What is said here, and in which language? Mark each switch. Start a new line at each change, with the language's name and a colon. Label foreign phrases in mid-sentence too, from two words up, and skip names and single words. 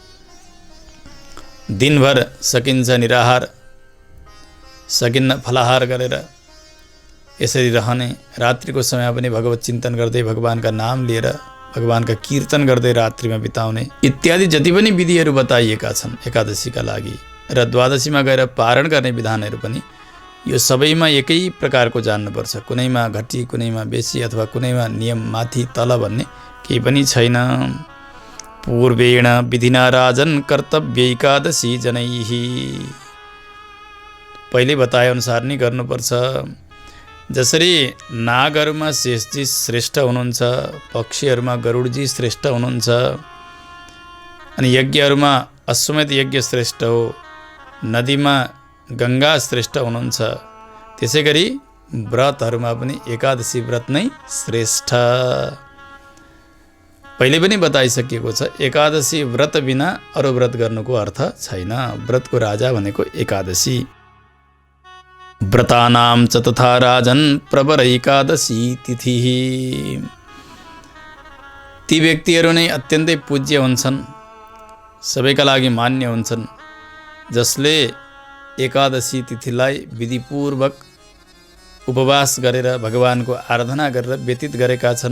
Nepali: दिनभर सकिन्छ निराहार, सकिन्न फलाहार गरेर यसरी रहने, रात्रिको समय पनि भगवत चिन्तन गर्दै भगवानका नाम लिएर भगवानका कीर्तन गर्दै रात्रिमा बिताउने इत्यादि जति पनि विधिहरू बताइएका छन् एकादशीका लागि र द्वादशीमा गएर पारण गर्ने विधानहरू पनि यो सबैमा एकै प्रकारको जान्नुपर्छ। कुनैमा घटी, कुनैमा बेसी अथवा कुनैमा नियम माथि तल भन्ने केही पनि छैन।
Sanskrit: पूर्वेण विधिना राजन कर्तव्य एकादशी जनैहि,
Nepali: पहिले बताए अनुसार नै गर्नुपर्छ। जसरी नागहरूमा शेषजी श्रेष्ठ हुनुहुन्छ, पक्षीहरूमा गरुडजी श्रेष्ठ हुनुहुन्छ, अनि यज्ञहरूमा अश्वमेध यज्ञ श्रेष्ठ हो, नदीमा गङ्गा श्रेष्ठ हुनुहुन्छ, त्यसै गरी व्रतहरूमा पनि एकादशी व्रत नै श्रेष्ठ। पहिले पनि बताइसकिएको छ, एकादशी व्रत बिना अरू व्रत गर्नुको अर्थ छैन। व्रतको राजा भनेको एकादशी।
Sanskrit: व्रतानां च तथा राजन प्रवर एकादशी तिथि,
Nepali: ती व्यक्तिहरू नै अत्यन्तै पूज्य हुन्छन्, सबैका लागि मान्य हुन्छन्, जसले एकादशी तिथिलाई विधिपूर्वक उपवास गरेर भगवानको आराधना गरेर व्यतीत गरेका छन्।